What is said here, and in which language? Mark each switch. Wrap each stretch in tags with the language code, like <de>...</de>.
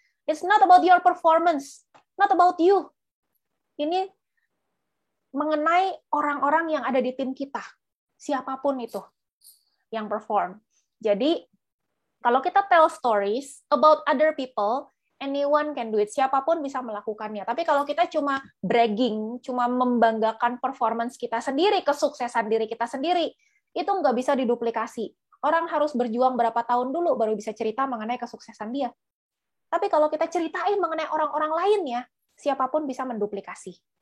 <en>It's not about your performance, not about you.</en> <id>Ini mengenai orang-orang yang ada di tim kita, siapapun itu yang perform. Jadi, kalau kita</id> <en>tell stories about other people, anyone can do it.</en> <id>Siapapun bisa melakukannya. Tapi kalau kita cuma bragging, cuma membanggakan performance kita sendiri, kesuksesan diri kita sendiri, itu nggak bisa diduplikasi. Orang harus berjuang berapa tahun dulu baru bisa cerita mengenai kesuksesan dia. Tapi kalau kita ceritain mengenai orang-orang lainnya, siapapun bisa menduplikasi.</id>